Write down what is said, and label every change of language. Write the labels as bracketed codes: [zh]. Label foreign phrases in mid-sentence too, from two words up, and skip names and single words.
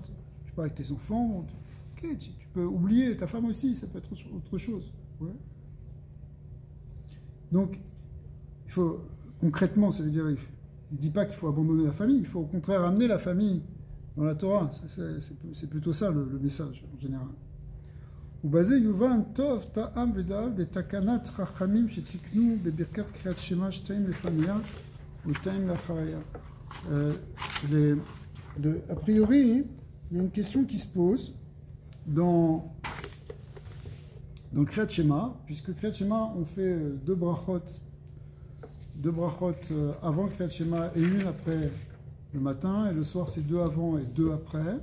[fr] Tu parles avec tes enfants, ok, tu peux oublier ta femme aussi, ça peut être autre chose. Ouais. Donc, il faut, concrètement, ça veut dire, il ne dit pas qu'il faut abandonner la famille, il faut au contraire amener la famille dans la Torah. C'est plutôt ça le message en général. [he] ובזה יובן טוב טעם ודעת לתקנת חכמים שתקנו בברכת קריאת שמע 2 לפניה ו2 לאחריה. [fr] A priori, il y a une question qui se pose dans le Kriyat Shema, puisque Kriyat Shema, on fait deux brachot avant Kriyat Shema et une après le matin, et le soir, c'est 2 avant et 2 après.